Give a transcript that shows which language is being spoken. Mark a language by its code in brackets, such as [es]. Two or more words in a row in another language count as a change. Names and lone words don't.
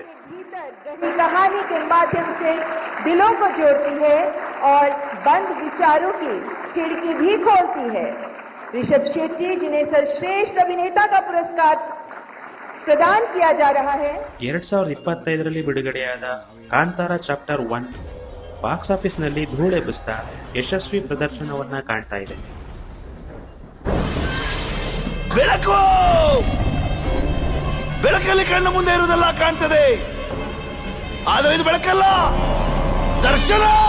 [hi] कहानी के माध्यम से दिलों को जोड़ती है और बंद विचारों की खिड़की भी खोलती है. ऋषभ शेट्टी जिन्हें सर्वश्रेष्ठ अभिनेता का पुरस्कार प्रदान किया जा रहा है. [kn] 2025ರಲ್ಲಿ ಬಿಡುಗಡೆಯಾದ ಕಾಂತಾರ ಚಾಪ್ಟರ್ 1 [en] box office [kn] ನಲ್ಲಿ ಧೂಳೆಬ್ಬಿಸ್ತಾ ಯಶಸ್ವಿ ಪ್ರದರ್ಶನವನ್ನ ಕಾಣ್ತಾ ಇದೆ. ಬೆಳಕು ಬೆಳಕಲ್ಲಿ ಕಣ್ಣ ಮುಂದೆ ಇರುವುದೆಲ್ಲ ಕಾಣ್ತದೆ, ಆದರೆ ಇದು ಬೆಳಕಲ್ಲ, ದರ್ಶನ.